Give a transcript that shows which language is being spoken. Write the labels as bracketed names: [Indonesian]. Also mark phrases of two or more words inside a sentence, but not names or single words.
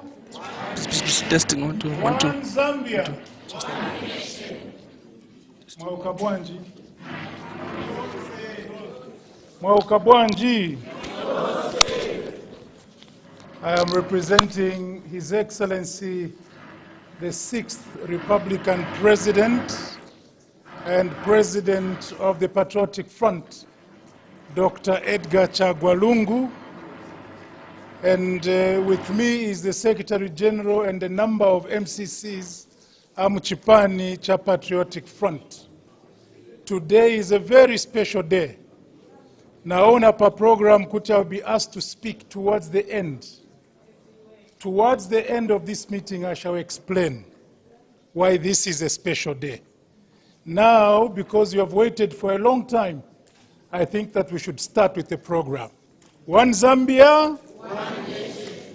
[English] Testing 1 2 1 2. One Zambia. Mwaukabwanji. Mwaukabwanji. I am representing His Excellency, the 6th Republican President and President of the Patriotic Front, Dr. Edgar Chagwalungu. And with me is the Secretary General and a number of MCCs, [Nyanja] Amuchipani cha [English] Patriotic Front. Today is a very special day. [Nyanja] Naona pa program kuti [English] I'll be asked to speak towards the end. Towards the end of this meeting, I shall explain why this is a special day. Now, because you have waited for a long time, I think that we should start with the program. One Zambia. One nation.